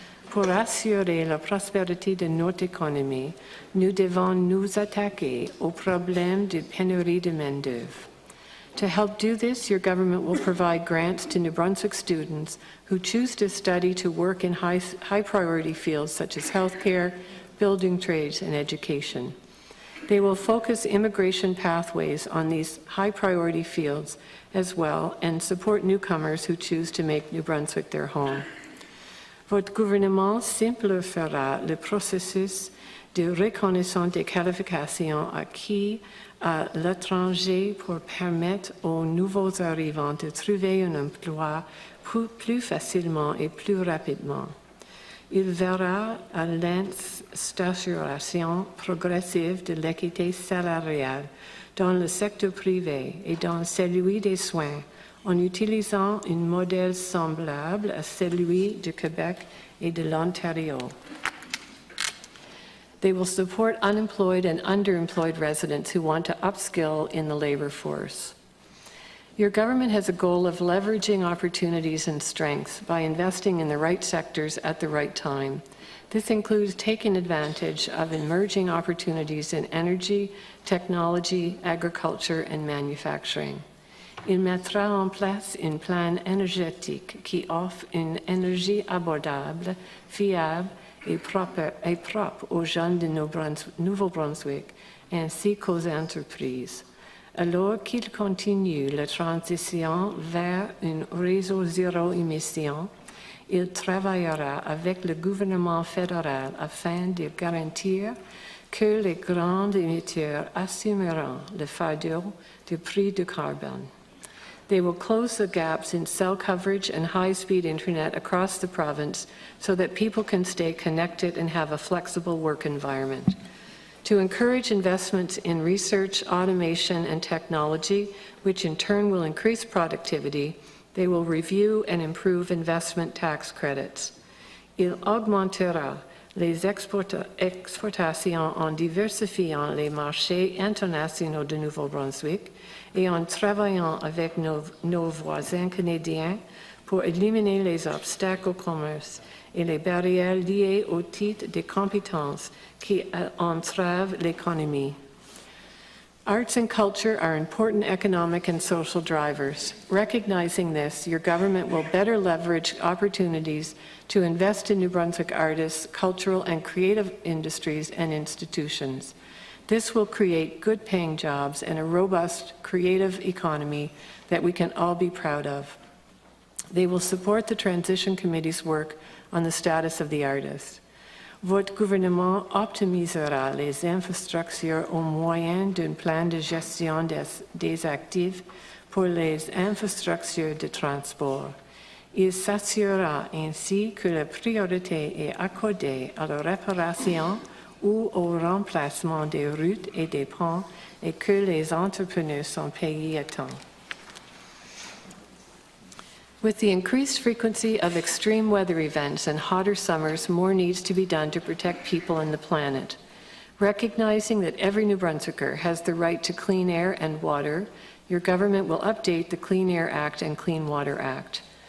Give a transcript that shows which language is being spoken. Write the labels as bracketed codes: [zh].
[fr] Pour assurer la prospérité de notre économie, nous devons nous attaquer au problème de pénurie de main-d'œuvre. [en] To help do this, your government will provide grants to New Brunswick students who choose to study to work in high-priority fields such as healthcare, building trades, and education. They will focus immigration pathways on these high-priority fields as well and support newcomers who choose to make New Brunswick their home. [fr] Votre gouvernement simplifiera le processus de reconnaissance des qualifications acquises à l'étranger pour permettre aux nouveaux arrivants de trouver un emploi plus facilement et plus rapidement. Il verra à l'instauration progressive de l'équité salariale dans le secteur privé et dans celui des soins en utilisant un modèle semblable à celui du Québec et de l'Ontario. [en] They will support unemployed and underemployed residents who want to upskill in the labor force. Your government has a goal of leveraging opportunities and strengths by investing in the right sectors at the right time. This includes taking advantage of emerging opportunities in energy, technology, agriculture, and manufacturing. [fr] Il mettra en place un plan énergétique qui offre une énergie abordable, fiable et propre aux jeunes de Nouveau-Brunswick ainsi qu'aux entreprises. Alors qu'il continue la transition vers un réseau zéro émission, il travaillera avec le gouvernement fédéral afin de garantir que les grands émetteurs assumeront le fardeau du prix du carbone. [en] They will close the gaps in cell coverage and high-speed internet across the province so that people can stay connected and have a flexible work environment. To encourage investments in research, automation, and technology, which in turn will increase productivity, they will review and improve investment tax credits. [fr] Il augmentera les exportations en diversifiant les marchés internationaux de Nouveau-Brunswick et en travaillant avec nos voisins canadiens pour éliminer les obstacles au commerce et les barrières liées au titre des compétences qui entravent l'économie. [en] Arts and culture are important economic and social drivers. Recognizing this, your government will better leverage opportunities to invest in New Brunswick artists, cultural and creative industries and institutions. This will create good-paying jobs and a robust, creative economy that we can all be proud of. They will support the Transition Committee's work on the status of the artist. [fr] Votre gouvernement optimisera les infrastructures au moyen d'un plan de gestion des actifs pour les infrastructures de transport. Il s'assurera ainsi que la priorité est accordée à la réparation ou au remplacement des routes et des ponts et que les entrepreneurs sont payés à temps. [en] With the increased frequency of extreme weather events and hotter summers, more needs to be done to protect people and the planet. Recognizing that every New Brunswicker has the right to clean air and water, your government will update the Clean Air Act and Clean Water Act.